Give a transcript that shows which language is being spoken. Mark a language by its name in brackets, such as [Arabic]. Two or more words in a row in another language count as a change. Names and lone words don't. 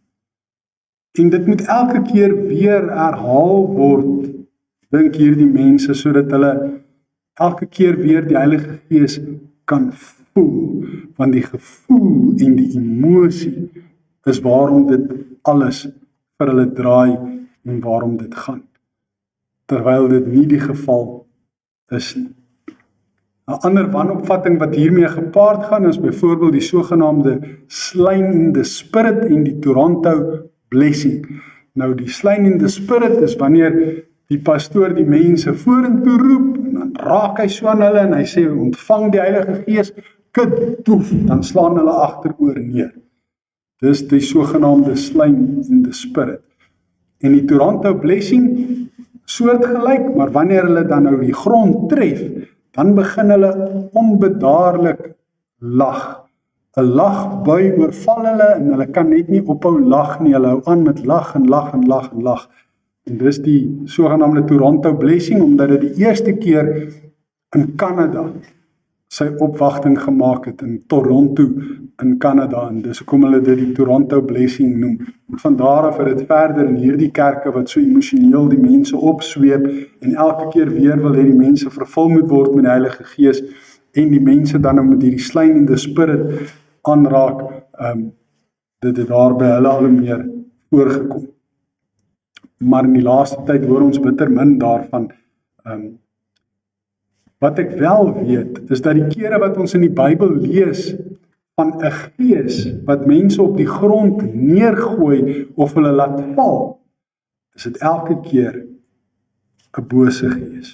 [Afrikaans] En dit moet elke keer weer herhaal word, dink hierdie mense, sodat hulle elke keer weer die Heilige Gees kan voel, want die gevoel en die emosie is waarom dit alles vir hulle draai en waarom dit gaan. Terwyl dit nie die geval is nie. 'n ander wanopvatting wat hiermee gepaard gaan is byvoorbeeld die sogenaamde [English] slain in the spirit [Afrikaans] en die Toronto blessing. Nou die [English] slain in the spirit [Afrikaans] is wanneer die pastoor die mense vorentoe roep en dan raak hy so aan hulle en hy sê ontvang die Heilige Gees, kitoef, dan slaan hulle agteroor neer. Dis die sogenaamde [English] slain in the spirit. [Afrikaans] En die Toronto blessing soortgelyk, maar wanneer hulle dan nou die grond tref, dan begin hulle onbedaarlik lag. 'n Lagbui oorval hulle en hulle kan net nie ophou lag nie, hulle hou aan met lag en lag en lag en lag. En dis die sogenaamde Toronto blessing, omdat dit die eerste keer in Kanada sy opwagting gemaak het, in Toronto in Kanada, en dis hoekom hulle dit die Toronto blessing noem. En van daar af het dit verder in hierdie kerke wat so emosioneel die mense opsweep en elke keer weer wil hê die mense vervul moet word met die Heilige Gees en die mense dan met hierdie [English] slain in the spirit [Afrikaans] aanraak, dit het daar by hulle al meer voorgekom. Maar in die laaste tyd hoor ons bitter min daarvan. Wat ek wel weet, is dat die kere wat ons in die Bybel lees van 'n gees wat mense op die grond neergooi of hulle laat val, is dit elke keer 'n bose gees.